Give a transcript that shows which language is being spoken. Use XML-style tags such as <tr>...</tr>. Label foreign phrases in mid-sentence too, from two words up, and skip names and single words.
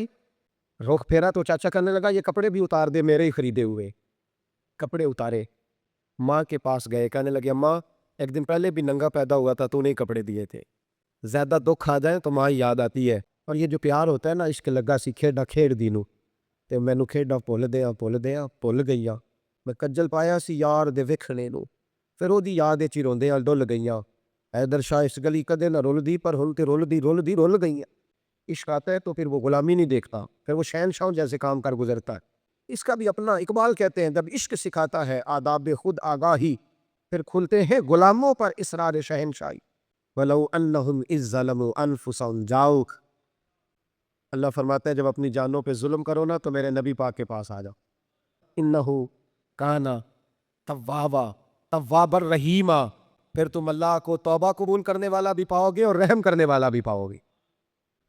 <ur>رخ پھیرا تو چاچا کہنے لگا یہ کپڑے بھی اتار دے، میرے ہی خریدے ہوئے. کپڑے اتارے، ماں کے پاس گئے، کہنے لگے اماں ایک دن پہلے بھی ننگا پیدا ہوا تھا تو نہیں کپڑے دیے تھے، زیادہ دکھ آ جائیں تو ماں یاد آتی ہے، اور یہ جو پیار ہوتا ہے نا</ur> <pa>عشق لگا سی کھیڈا کھیڑ دینو، تے مینو کھیڈا بھول گئیاں، میں کجل پایا سی یار دے ویکھنے نو، پھر وہ دی یاد چ روندیاں ڈل گئیاں. حیدر شاہ اس گلی کدے نہ رول دی پر ہن تے رول گئیاں.</pa> <ur>عشق آتا ہے تو پھر وہ غلامی نہیں دیکھتا، پھر وہ شہنشاہ جیسے کام کر گزرتا ہے. اس کا بھی اپنا اقبال کہتے ہیں جب عشق سکھاتا ہے آداب خود آگاہی، پھر کھلتے ہیں غلاموں پر اسرار شہنشاہی.</ur> <ar>وَلَوْ أَنَّهُمْ إِذْ ظَلَمُوا أَنفُسَهُمْ جَاءُوكَ.</ar> <ur>اللہ فرماتے ہیں جب اپنی جانوں پہ ظلم کرو نا تو میرے نبی پاک کے پاس آ جاؤ.</ur> <ar>انہو کانا تواب الرحیمہ،</ar> <ur>پھر تم اللہ کو توبہ قبول کرنے والا بھی پاؤ گے اور رحم کرنے والا بھی پاؤ گے.</ur>